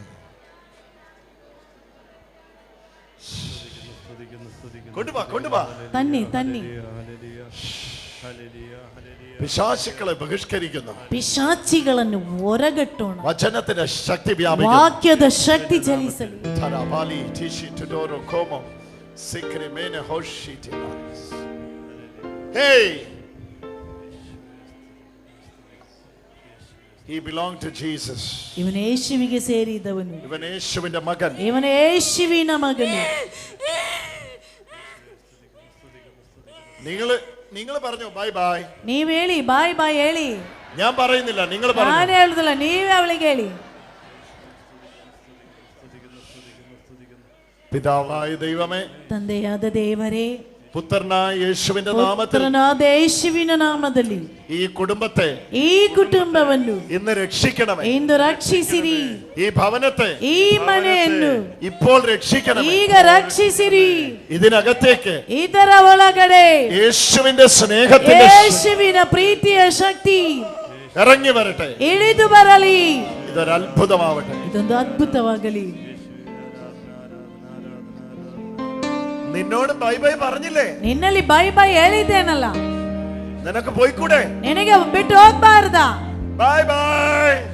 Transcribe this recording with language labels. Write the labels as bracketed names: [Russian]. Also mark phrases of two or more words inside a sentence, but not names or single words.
[Malayalam] കൊണ്ടുവാ. [Kannada] ತನ್ನಿ. [Malayalam] പിശാചുക്കളെ ബഹിഷ്കരിക്കുന്നു. [Kannada] ಪಿಶಾಚಿಗಳನ್ನು ಹೊರಗಟ್ಟೋಣ. [Malayalam] വചനത്തിന്റെ ശക്തി വ്യാപിക്കുന്നു. [Kannada] ವಾಕ್ಯದ ಶಕ್ತಿ ಚಲಿಸಲಿ. തരാബാലി ടിഷി ടുഡോറോ കോമോ സിക്രിമേന ഹോഷിറ്റിന. [English] Hey, he belonged to Jesus. [Kannada] ಇವನು ಯೇಸುವಿಗೆ ಸೇರಿದವನು. ಇವನು ಯೇಸುವಿನ ಮಗನು. ಇವನು ಯೇಸುವಿನ ಮಗನು. [Malayalam] നിങ്ങൾ പറഞ്ഞു [English] bye bye. [Kannada] ನೀವು ಹೇಳಿ [English] bye bye [Kannada] ಹೇಳಿ. [Malayalam] ഞാൻ പറയുന്നില്ല, നിങ്ങൾ പറഞ്ഞു. [Kannada] ನಾನು ಹೇಳುದಿಲ್ಲ, ನೀವೇ ಅವಳಿಗೆ ಹೇಳಿ. [Malayalam] പിതാവായ ദൈവമേ, [Kannada] ತಂದೆಯಾದ ದೇವರೇ, [Malayalam] പുത്രനായ യേശുവിന്റെ നാമത്തിൽ, [Kannada] ಪುತ್ರನಾದ ಯೇಸುವಿನ ನಾಮದಲ್ಲಿ [Malayalam] ഈ കുടുംബത്തെ, [Kannada] ಈ ಕುಟುಂಬವನ್ನು [Malayalam] ഇന്ന് രക്ഷിക്കണമേ. [Kannada] ಇಂದು ರಕ್ಷಿಸಿರಿ. [Malayalam] ഈ ഭവനത്തെ, [Kannada] ಈ ಮನೆಯನ್ನು [Malayalam] ഇപ്പോൾ രക്ഷിക്കണമേ. [Kannada] ಈಗ ರಕ್ಷಿಸಿರಿ. [Malayalam] ഇതിനകത്തേക്ക് [Kannada] ಇದರ ಒಳಗಡೆ [Malayalam] യേശുവിന്റെ സ്നേഹത്തിന്റെ, [Kannada] ಯೇಸುವಿನ ಪ್ರೀತಿಯ ಶಕ್ತಿ [Malayalam] ഇറങ്ങി വരട്ടെ. [Kannada] ಇಳಿದು ಬರಲಿ. [Malayalam] ഇതൊരു അത്ഭുതമാവട്ടെ. [Kannada] ಇದೊಂದು ಅದ್ಭುತವಾಗಲಿ. [Malayalam] നിന്നോട് [English] bye bye [Malayalam] പറഞ്ഞില്ലേ? [Kannada] ನಿನ್ನಲ್ಲಿ [English] bye bye [Kannada] ಹೇಳಿದ್ದೇನಲ್ಲ. [Malayalam] നിനക്ക് പോയിക്കൂടെ? [Kannada] ನಿನಗೆ ಬಿಟ್ಟು ಹೋಗ್ಬಾರ್ದಾ? [English] bye bye.